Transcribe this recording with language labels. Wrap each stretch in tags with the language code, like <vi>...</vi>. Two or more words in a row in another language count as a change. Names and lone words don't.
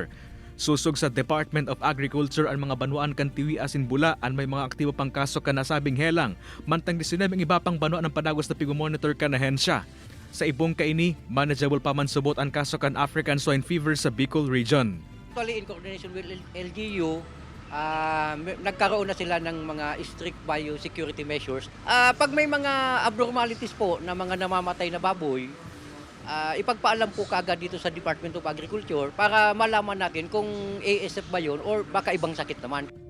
<bik>Susog sa Department of Agriculture ang mga banwaan kan Tiwi asin Bula ang may mga aktibo pang kaso kan nasabing helang. Mantang 19 ang iba pang banwaan ang padagos na pigumonitor kan ahensya. Sa ibong kaini, manageable pa man subot ang kaso kan African Swine Fever sa Bicol Region.</bik> <en>Actually, in coordination with LGU,</en> <tl>nagkaroon na sila ng mga</tl> <en>strict biosecurity measures.</en> <tl>Pag may mga abnormalities po na mga namamatay na baboy, ipagpaalam po kaagad dito sa Department of Agriculture para malaman natin kung ASF ba yun or baka ibang sakit naman.</tl>